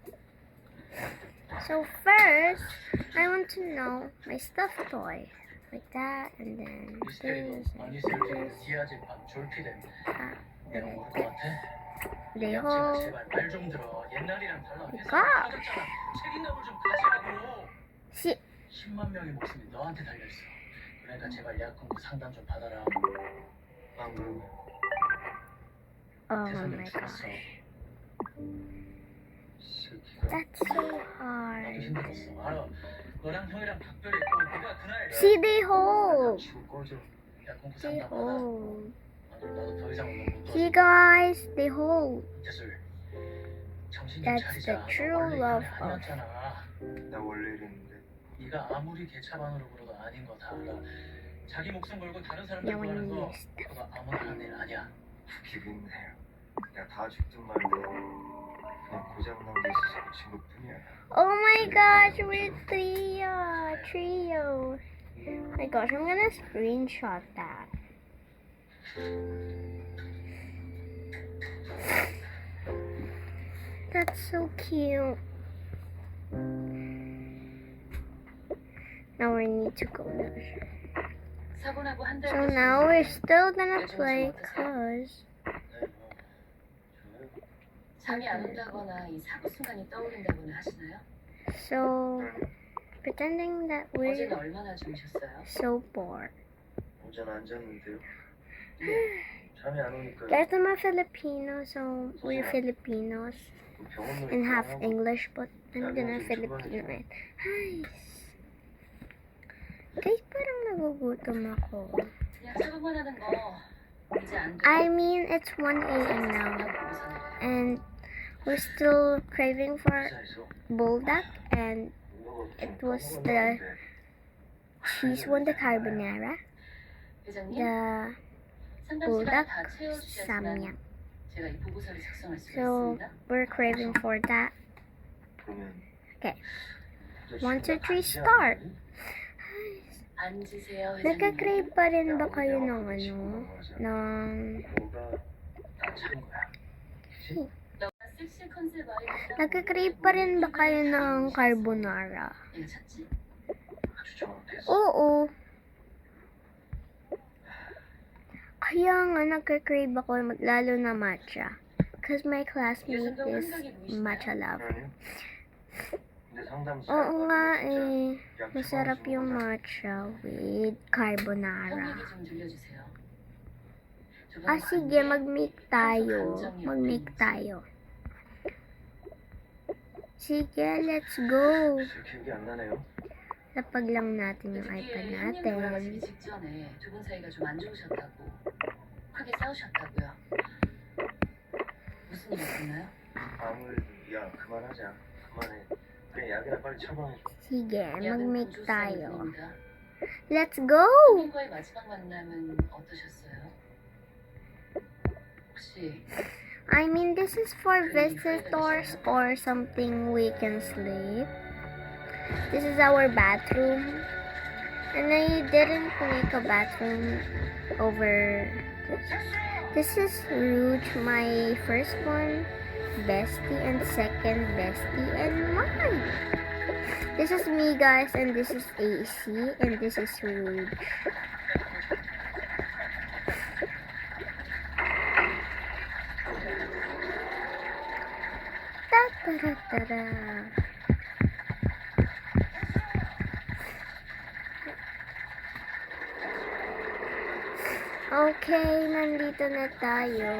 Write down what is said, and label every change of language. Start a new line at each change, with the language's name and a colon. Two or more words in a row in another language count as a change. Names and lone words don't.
English: So first, I want to know my stuffed toy. Like that, and then this, and this. They hold. Gosh. See.
Korean: 10만 명의 목숨이 너한테 달려 있어. 그러니까 제발 예약 공고 상담 좀 받아라. 안 그러면
English: Oh my gosh. That's so hard. See, they hold. They hold. See, guys, they hold. That's the true love of.
Korean: 나 원래 이랬는데. 네가 아무리 개차반으로 굴어도 아닌 거 다 알아. 자기 목숨 걸고 다른 사람들 구하는 거 그거 아무나 하는 일 아니야. 기분 해요. 야, 다 죽든 말든 그냥 고장난 게 있어서 고친 것뿐이야.
English: Oh my gosh, we're trio. Oh my gosh, I'm gonna screenshot that. That's so cute. Now we need to go there. So now we're still gonna play cause
Korean: 잠이 안 온다거나 이 사고 순간이 떠오른다거나 하시나요?
English: so pretending that we're
Korean: 어제는 얼마나 주무셨어요?
English: so bored.
Korean: 어제는 안 잤는데요. 잠이 안 오니까.
English: Guys, I'm a Filipino, so we're Filipinos and half English, but I'm gonna Filipino it. Hi.
Filipino: Guys, parang nagugutom ako.
Korean: 그냥 사고만 하는 거 이제 안 돼.
English: I mean, it's 1 a.m. now, and we're still craving for buldak, and it was the cheese one, the carbonara,
Korean: 회장님,
English: the
Korean: 상담 시간
English: buldak
Korean: 다 채워주셨으면
English: samyang.
Korean: 제가 이 보고서를 작성할 수가
English: So
Korean: 있습니다.
English: we're craving for that.
Korean: 그러면
English: Okay, 1, 2, 3, start.
Korean: 앉으세요, 회장님.
Filipino: Nagka-crave pa rin ba kayo ng ng
Korean: 뭐가 다찬 거야. 너가 섹시 컨셉 아이가
Filipino: nagka-crave pa rin ba kayo ng carbonara? 이거 찾지? 아주 정확했어. Oo. Kaya nga nagka-crave ako, lalo na matcha.
English: Because my classmate is matcha love.
Korean: 아니요. 근데 상담사.
Filipino: Oo nga eh. Masarap yung matcha with
Korean: 형
English: carbonara.
Korean: 얘기 좀 들려주세요.
Filipino: Ah, sige, mag-make tayo. Mag-make tayo. Sige,
English: let's go.
Korean: 기억이 안 나네요.
Filipino: Lapag lang natin yung iPad
Korean: 그게 형님 돌아가시기
Filipino: natin.
Korean: 직전에 두 분 사이가 좀 안 좋으셨다고 크게 싸우셨다고요. 무슨 일 있었나요? 아무래도 야 그만하자. 그만해. 그냥 약이나 빨리 처방해 줘.
Filipino: Sige,
Korean: 약은
Filipino: mag-make
Korean: 공조사의
Filipino: tayo.
Korean: 의미입니다.
English: Let's go!
Korean: 형님과의 마지막 만남은 어떠셨어요? 혹시
English: I mean, this is for visitors or something we can sleep. This is our bathroom. And I didn't make a bathroom over this. This is Rouge, my first one, bestie, and second bestie, and mine. This is me, guys, and this is AC, and this is Rouge. Ta-da-da-da-da.
Filipino: Okay, nandito na tayo.